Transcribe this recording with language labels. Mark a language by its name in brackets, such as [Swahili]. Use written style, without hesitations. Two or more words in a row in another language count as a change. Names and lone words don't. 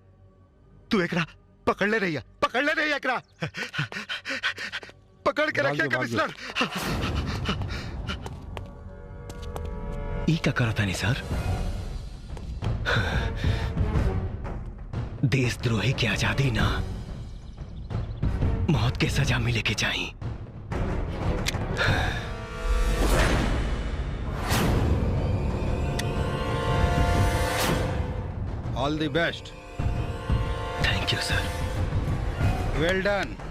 [Bhojpuri] तू एकरा पकड़ ले रही, पकड़ ले रही एकरा, पकड़ के रखिए कमिश्नर। ई का करता नहीं सर? देशद्रोही की आजादी ना, मौत के सजा मिले के चाहिए। [English] All the best. Thank you sir. Well done.